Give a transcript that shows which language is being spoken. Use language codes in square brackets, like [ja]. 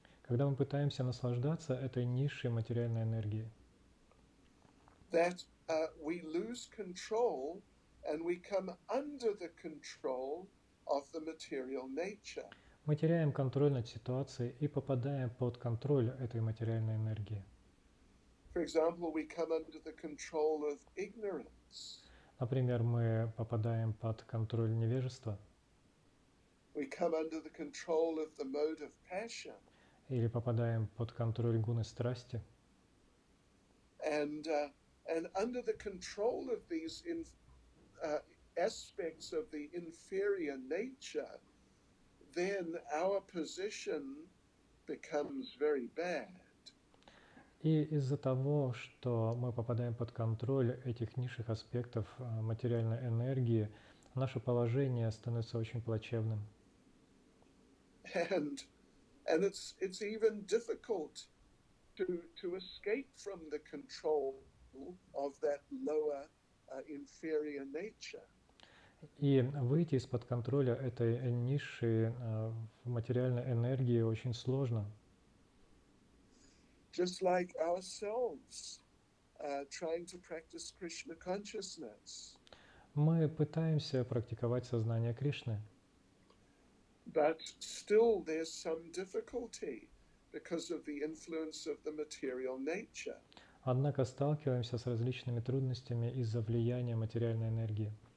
[ru] Когда мы пытаемся наслаждаться этой низшей материальной энергией, [en] that we lose control and we come under the control of the material nature. [ru] мы теряем контроль над ситуацией и попадаем под контроль этой материальной энергии. [en] For example, we come under the control of ignorance. [ru] Например, мы попадаем под контроль невежества [en] We come under the control of the mode of passion. [ru] или попадаем под контроль гуны страсти. [en] And under the control of these aspects of the inferior nature, then our position becomes very bad. [ru] И из-за того, что мы попадаем под контроль этих низших аспектов материальной энергии, наше положение становится очень плачевным. [en] And it's even difficult to escape from the control of that lower inferior nature. [ru] И выйти из-под контроля этой низшей материальной энергии очень сложно. [en] Just like ourselves trying to practice Krishna consciousness. [ru] Мы пытаемся практиковать сознание Кришны, [en] But still there's some difficulty because of the influence of the material nature. [ru] однако сталкиваемся с различными трудностями из-за влияния материальной энергии.